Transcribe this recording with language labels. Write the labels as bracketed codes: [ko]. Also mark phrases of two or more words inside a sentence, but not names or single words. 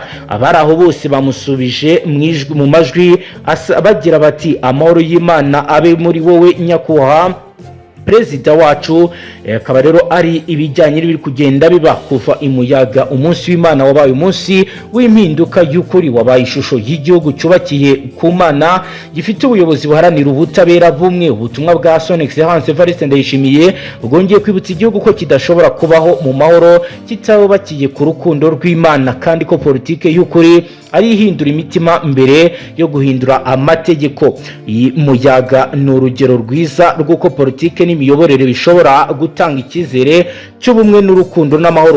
[rw] Abari aho bose bamusubije mu majwi bagira bati amahoro y'Imana abe muri wowe nyakubahwa perezida wacu. Akaba rero ari ibijyanye n'ibiri kugenda biba kuva imuyaga. Umunsi w'Imana wabaye umunsi w'impinduka y'ukuri, wabaye ishusho y'igihugu cyubakiye ku Mana, gifite ubuyobozi buharanira ubutabera bumwe. Ubutumwa bwa [fr] Son Excellence [rw] Evariste Ndayishimiye bwongeye kwibutsa igihugu ko kidashobora kubaho mu mahoro kitabubakiye ku rukundo rw'Imana, kandi ko politike y'ukuri ari ihindura imitima mbere yo guhindura amategeko. Iyi muyaga ni urugero rwiza rw'uko politike n'imiyoborere bishobora gutanga icyizere cy'ubumwe n'urukundo n'amahoro.